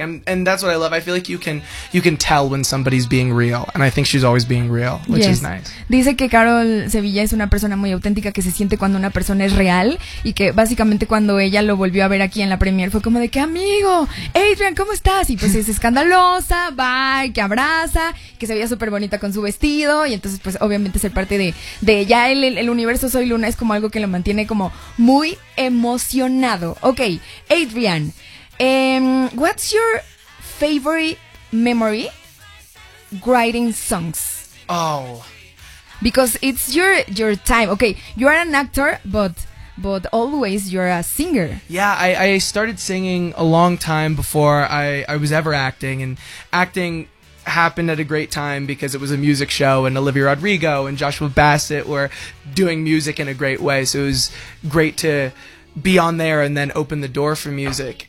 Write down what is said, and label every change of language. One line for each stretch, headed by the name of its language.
English: And that's what I love. I feel like you can tell when somebody's being real. And I think she's always being real, which is nice.
Spanish: Dice que Carol Sevilla es una persona muy auténtica, que se siente cuando una persona es real. Y que básicamente cuando ella lo volvió a ver aquí en la premiere fue como de que, amigo, Adrian, ¿cómo estás? Y pues es escandalosa, bye, que abraza, que se veía súper bonita con su vestido. Y entonces, pues obviamente ser parte de ya el universo Soy Luna es como algo que lo mantiene como muy emocionado.
English: Ok, Adrian, what's your favorite memory writing songs? Oh, because it's your time. Okay, you are an actor, but always you're a singer. Yeah, I started singing a long time before I was ever acting, and acting happened at a great time because it was a music show and Olivia Rodrigo and Joshua Bassett were doing music in a great way, so it was great to be on there and then open the door for music.